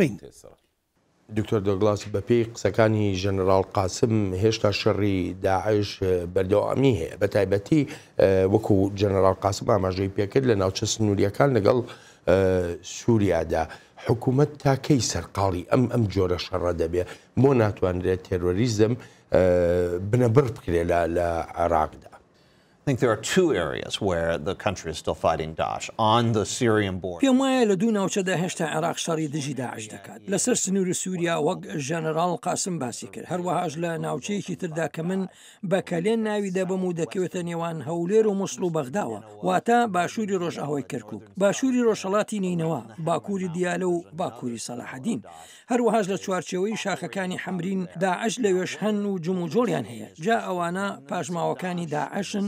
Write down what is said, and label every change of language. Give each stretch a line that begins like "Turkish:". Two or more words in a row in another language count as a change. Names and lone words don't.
Central Kurdish: دکتۆر دۆگلاس بەپێی قسەکانی ژەنەرال قاسم هێشتا شەڕی داعش بەردەوامی هەیە بە تایبەتی وەکو جەنەرال قاسم ئاماژەی پێکرد لە ناوچە سنووریەکان لەگەڵ سووریادا حکوومەت تاکەی سەرقاڵی ئەم جۆرە شەڕە دەبێت بۆ ناتوانرێت تێرۆریزم بنەبڕ بکرێت لە عێراقدا.
English: I think there are two areas where the country is still fighting Daesh on the Syrian border.
Central Kurdish: پێم وایە لە دوو ناوچەدا هێشتا عێراق شەڕی دژی داعش دەکات لەسەر سنووری سووریا وەک ژەنەرال قاسم باسی کرد هەروەهاش لە ناوچەیەکی تردا کە من بەکەلێن ناوی دەبم و دەکەوێتە نێوان هەولێر و مووسڵ و بەغداوە واتە باشووری ڕۆژئاوای کەرکووک باشووری ڕۆژهەڵاتی نینەوە باکووری دیالە و باکووری سەلاحەدین هەروەهاش لە چوارچێوەی شاخەکانی حەمرین داعش لەوێش هەن و جموجۆڵیان هەیە جا ئەوانە پاشماوەکانی داعشن